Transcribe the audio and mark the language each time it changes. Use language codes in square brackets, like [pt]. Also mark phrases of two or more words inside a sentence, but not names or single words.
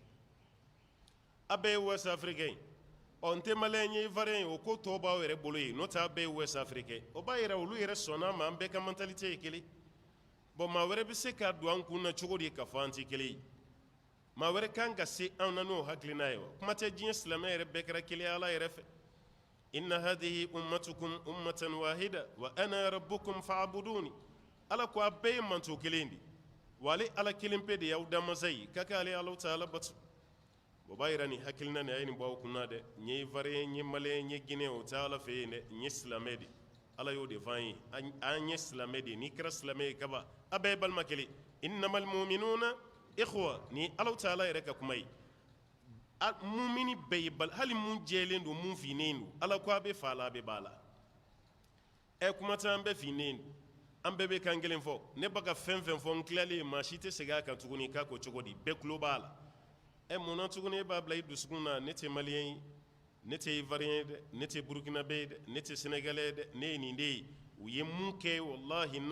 [bm] a bɛɛ ye [fr] West Africain [bm] ɔ n tɛ Malien ye Ivoirien ye o ko tɔw b'aw yɛrɛ bolo yen n'o tɛ a bɛɛ ye [fr] West Africain [bm] o b'a yira olu yɛrɛ sɔnna ma an bɛɛ ka mentalité ye kelen bon maa wɛrɛ bɛ se k'a don an kun na cogo di k'a fɔ an tɛ kelen ye maa wɛrɛ kan ka se an na n'o hakilina ye wa kuma tɛ diɲɛ silamɛ yɛrɛ bɛɛ kɛra kelen ye Ala yɛrɛ fɛ [ar] إن هذه أمتكم أمة واحدة وأنا ربكم فاعبدون [bm] Ala ko a bɛɛ ye manto kelen de wa ale Ala kelen pe de y'aw danmasa ye k'a kɛ ale Alahu Taala bato o b'a yira nin hakilina nin a ye nin bɔ aw kunna dɛ n ye Ivoirien n ye Malien n ye Guinéen o tɛ Ala fɛ yen dɛ n ye silamɛ de Ala y'o de fɔ an ye an ye silamɛ de n'i kɛra silamɛ ye kaban a bɛɛ ye balima kelen [ar] إنما المؤمنون إخوة [bm] ni Alahu Taala yɛrɛ ka kuma ye mumini bɛɛ ye hali mun jɛlen don mun finnen don Ala ko a bɛ fa la a bɛ ba la kuma tɛ an bɛɛ finnen don an bɛɛ bɛ kan kelen fɔ ne ba ka fɛn fɛn fɔ n tilalen maa si tɛ segin a kan tuguni k'a ko cogo di bɛɛ tulo b'a la munna tuguni e b'a bila i dusukun na ne tɛ Malien ye ne tɛ Ivoirien ye dɛ ne tɛ Burkinabé ye dɛ ne tɛ Sénégalais ye dɛ ne ye nin de ye u ye mun kɛ wallahi n'an